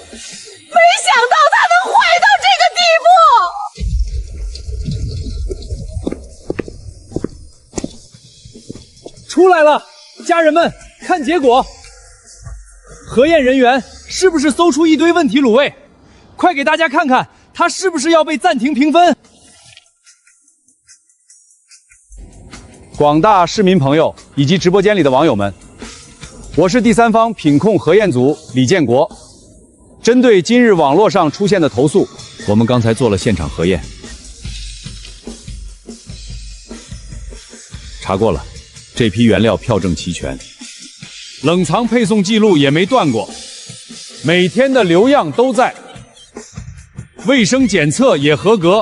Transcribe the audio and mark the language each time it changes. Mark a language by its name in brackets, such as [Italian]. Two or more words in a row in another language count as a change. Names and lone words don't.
[Chinese] 没想到他能壞到這個地步！出來了，家人们，看結果。核驗人員是不是搜出一堆問題滷味？快給大家看看，他是不是要被暫停評分？廣大市民朋友以及直播間裡的網友們，我是第三方品控核驗組李建國。針對今日網絡上出現的投訴，我們剛才做了現場核驗，查過了，這批原料票證齊全，冷藏配送記錄也沒斷過，每天的流樣都在，衛生檢測也合格。